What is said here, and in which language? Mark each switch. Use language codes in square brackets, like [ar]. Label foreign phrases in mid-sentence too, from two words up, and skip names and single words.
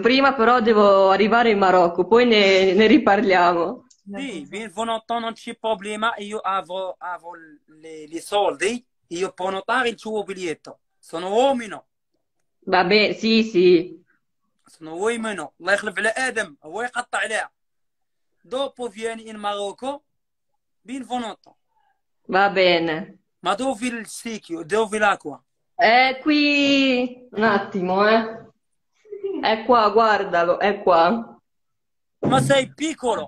[it] Prima però devo arrivare in Marocco, poi ne riparliamo. Sì, benvenuto, non c'è problema, io avrò le soldi, io prenotare il tuo biglietto. Sono uomino. Va bene, sì. sono uomino. [ar] الله يخلف على آدم هو يقطع عليها. [it] Dopo vieni in Marocco, benvenuto. Va bene. Ma dove il sicchio? Dove l'acqua? È qui, un attimo, eh. È qua, guardalo, è qua. Ma sei piccolo.